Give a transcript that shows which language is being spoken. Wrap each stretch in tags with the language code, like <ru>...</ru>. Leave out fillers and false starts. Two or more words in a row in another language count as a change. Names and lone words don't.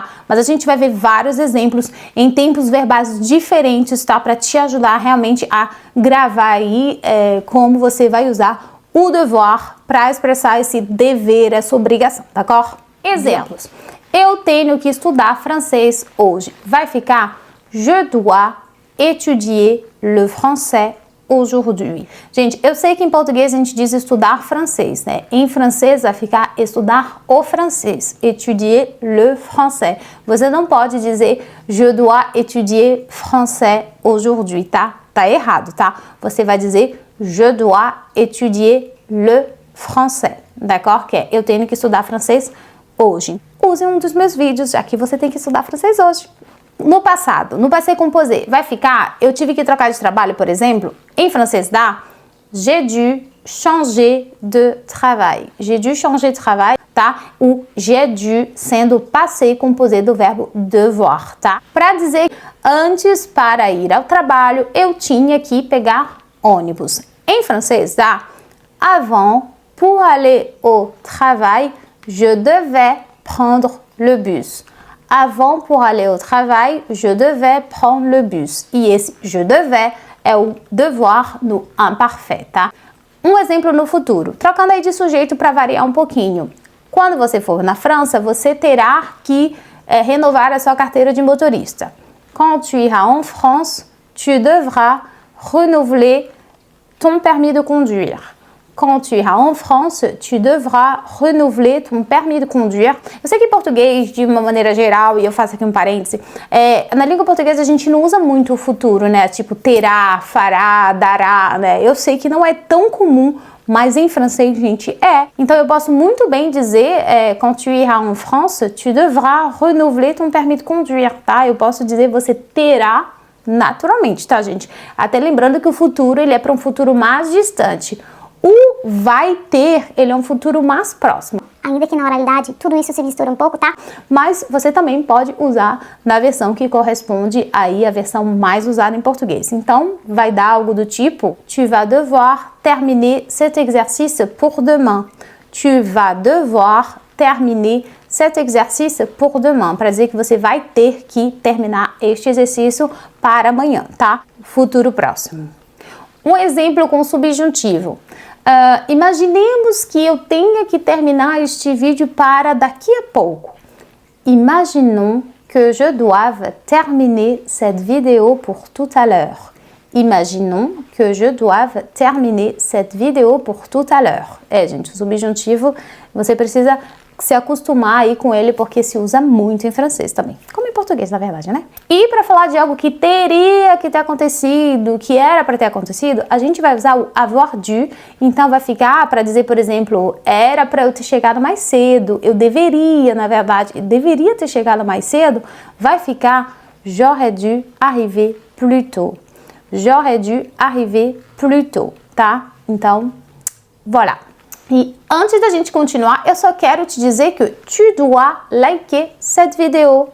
<pt>Mas a gente vai ver vários exemplos em tempos verbais diferentes, tá? Para te ajudar realmente a gravar aí como você vai usar o devoir para expressar esse dever, essa obrigação, d'accord? Exemplos. Eu tenho que estudar francês hoje. Vai ficar</pt> <fr>je dois étudier le français aujourd'hui.</fr> <pt>Gente, eu sei que em português a gente diz estudar francês, né? Em francês vai ficar estudar o francês,</pt> <fr>étudier le français.</fr> <pt>Você não pode dizer</pt> <fr>je dois étudier français aujourd'hui,</fr> <pt>tá? Tá errado, tá? Você vai dizer</pt> <fr>je dois étudier le français,</fr> <pt>d'accord? Que é eu tenho que estudar francês hoje. Use um dos meus vídeos, já que você tem que estudar francês hoje. No passado, no</pt> <fr>passé composé,</fr> <pt>vai ficar, eu tive que trocar de trabalho, por exemplo, em francês dá</pt> <fr>j'ai dû changer de travail. J'ai dû changer de travail,</fr> <pt>tá? O</pt> <fr>j'ai dû</fr> <pt>sendo</pt> <fr>passé composé</fr> <pt>do verbo devoir, tá? Para dizer antes, para ir ao trabalho, eu tinha que pegar ônibus. Em francês dá</pt> <fr>avant, pour aller au travail, je devais prendre le bus. Avant, pour aller au travail, je devais prendre le bus.</fr> <pt>E esse</pt> <fr>je devais</fr> <pt>é o devoir no imparfait, tá? Um exemplo no futuro. Trocando aí de sujeito para variar um pouquinho. Quando você for na França, você terá que renovar a sua carteira de motorista.</pt> <fr>Quand tu iras en France, tu devras renouveler ton permis de conduire. Quand tu iras en France, tu devras renouveler ton permis de conduire.</fr> <pt>Eu sei que em português, de uma maneira geral, e eu faço aqui um parêntese, na língua portuguesa a gente não usa muito o futuro, né? Tipo, terá, fará, dará, né? Eu sei que não é tão comum, mas em francês, gente, é. Então eu posso muito bem dizer,</pt> <fr>quand tu iras en France, tu devras renouveler ton permis de conduire,</fr> <pt>tá? Eu posso dizer, você terá naturalmente, tá, gente? Até lembrando que o futuro, ele é para um futuro mais distante. O vai ter, ele é um futuro mais próximo. Ainda que na oralidade tudo isso se mistura um pouco, tá? Mas você também pode usar na versão que corresponde aí à versão mais usada em português. Então, vai dar algo do tipo</pt> <fr>tu vas devoir terminer cet exercice pour demain. Tu vas devoir terminer cet exercice pour demain.</fr> <pt>Para dizer que você vai ter que terminar este exercício para amanhã, tá? Futuro próximo. Um exemplo com subjuntivo. Imaginemos que eu tenha que terminar este vídeo para daqui a pouco.</pt> <fr>Imaginons que je doive terminer cette vidéo pour tout à l'heure. Imaginons que je doive terminer cette vidéo pour tout à l'heure.</fr> <pt>Gente, o subjuntivo, você precisa se acostumar aí com ele, porque se usa muito em francês também. Como em português, na verdade, né? E para falar de algo que teria que ter acontecido, que era para ter acontecido, a gente vai usar o</pt> <fr>avoir dû.</fr> <pt>Então vai ficar para dizer, por exemplo, era para eu ter chegado mais cedo, eu deveria, na verdade, deveria ter chegado mais cedo, vai ficar</pt> <fr>j'aurais dû arriver plus tôt. J'aurais dû arriver plus tôt,</fr> <pt>tá? Então, voilà. E antes da gente continuar, eu só quero te dizer que</pt> <fr>tu dois liker cette vidéo.</fr>